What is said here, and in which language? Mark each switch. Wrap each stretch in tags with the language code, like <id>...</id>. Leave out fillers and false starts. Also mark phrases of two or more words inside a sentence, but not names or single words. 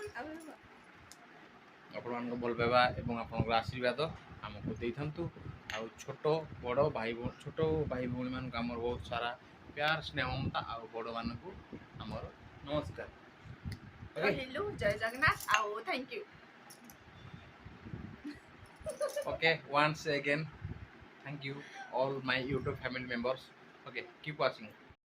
<or>ଆପଣମାନଙ୍କ ଭଲ ପାଇବା ଏବଂ ଆପଣଙ୍କର ଆଶୀର୍ବାଦ ଆମକୁ ଦେଇଥାନ୍ତୁ। ଆଉ ଛୋଟ ଭାଇ ଭଉଣୀମାନଙ୍କୁ ଆମର ବହୁତ ସାରା ପ୍ୟାର ସ୍ନେହ ମମତା ଆଉ ବଡ଼ମାନଙ୍କୁ ଆମର ନମସ୍କାର। ରହିଲୁ ଜୟ ଜଗନ୍ନାଥ ଆଉ</or> <en>thank you. Okay, once again, thank you all my YouTube family members. Okay, keep watching.</en>